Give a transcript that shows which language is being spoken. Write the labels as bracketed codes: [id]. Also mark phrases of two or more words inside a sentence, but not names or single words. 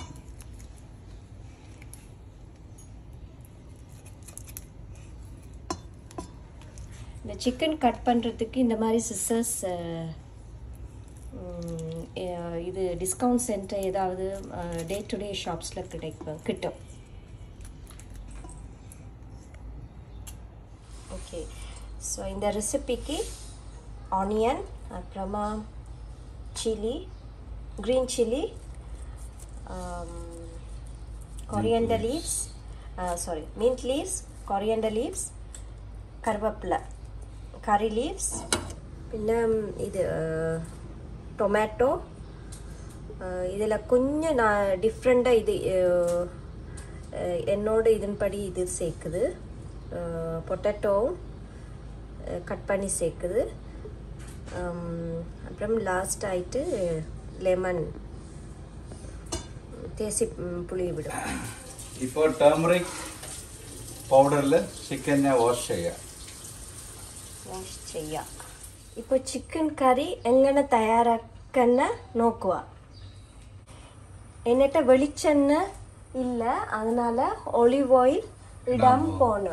[ta] இந்த சிக்கன் கட் பண்றதுக்கு இந்த மாதிரி சிசர்ஸ் இது டிஸ்கவுண்ட் சென்டர் ஏதாவது [en] day to day [ta] ஷாப்ஸ்ல கிட்டும். [en] okay, so [ta] இந்த ரெசிபிக்கு ஆனியன், அப்புறமா சில்லி, [en] green chili, coriander leaves, mint leaves, coriander leaves, கருவேப்பிலை, curry leaves, [ml] പിന്നെ இது ടൊമാറ്റോ. [ta] ഇതിൽ கொஞ்சம் நான் டிஃப்ரெண்டாக இது என்னோட இதன்படி இது சேர்க்குது. பொட்டேட்டோவும் கட் பண்ணி சேர்க்குது. அப்புறம் லாஸ்ட் ஆயிட்டு லெமன் தேசி புளி விடும். இப்போ [en] turmeric powder [ta] சிக்கனை வாஷ் ചെയ്യാം. [ml] ഇപ്പോൾ ചിക്കൻ കറി എങ്ങനെ തയ്യാറാക്കുന്ന നോക്കുക. എന്നിട്ട് വെളിച്ചെണ്ണ ഇല്ല, அதனால [en] olive oil [ml] ഇടാൻ പോണ്.